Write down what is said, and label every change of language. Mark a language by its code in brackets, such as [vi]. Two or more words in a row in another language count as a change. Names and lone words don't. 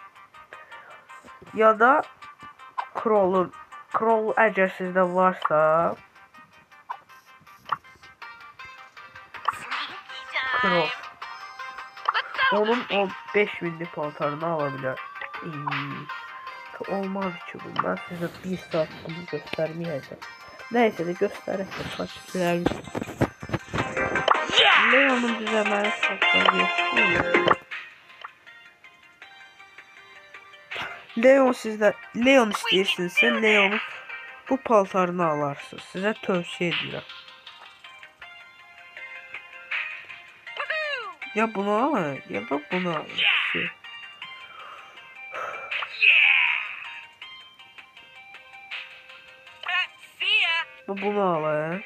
[tr] Ya da Kroll eğer sizde varsa Kroll onun 15.000'lik paltarını alabilir. Olmaz ki bu. Ben size bir saat bunu göstermeyeceğim. Neyse de göstereyim. Takipçilerimiz. Leon'un düzenleri saklanıyor. [az] Leon sizdə Leon istəyirsinizsə Leon'un bu paltarını alarsınız. Sizə tövsiyə edirəm. [tr] Ya bunu alın ya da bunu alın. Bunu alın.